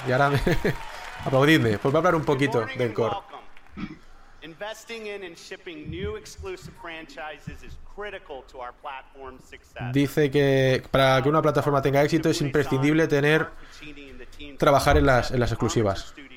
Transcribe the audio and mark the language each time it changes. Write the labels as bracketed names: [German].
[Spanish] Y ahora aplaudidme, pues va a hablar un poquito del core. [English] Investing in and shipping new exclusive franchises is critical to our platform success. [Spanish] Dice que para que una plataforma tenga éxito es imprescindible tener trabajar en las exclusivas.